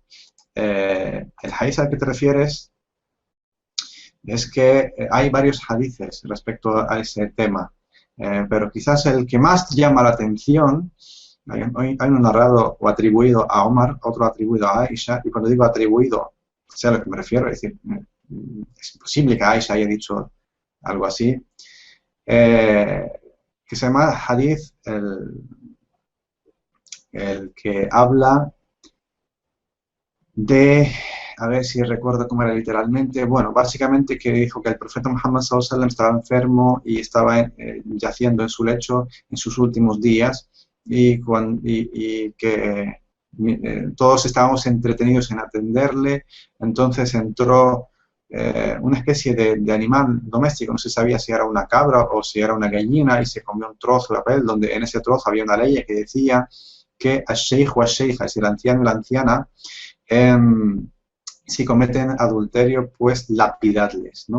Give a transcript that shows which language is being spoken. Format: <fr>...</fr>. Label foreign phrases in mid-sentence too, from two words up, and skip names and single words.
<es>El hadith al que te refieres es que hay varios hadices respecto a ese tema, pero quizás el que más llama la atención, hay uno narrado o atribuido a Omar, otro atribuido a Aisha, y cuando digo atribuido, sé a lo que me refiero, es decir, es imposible que Aisha haya dicho algo así, eh, que se llama hadith el que habla de, a ver si recuerdo cómo era literalmente, bueno, básicamente que dijo que el profeta Muhammad</es> <ar>صلى الله عليه وسلم</ar> <es>estaba enfermo y estaba yaciendo en su lecho en sus últimos días y que todos estábamos entretenidos en atenderle, entonces entró una especie de animal doméstico, no se sabía si era una cabra o si era una gallina y se comió un trozo de papel donde en ese trozo había una ley que decía que al-sheikh o al-sheikha, es decir, el anciano y la anciana, si cometen adulterio, pues lapidadles, ¿no?</es>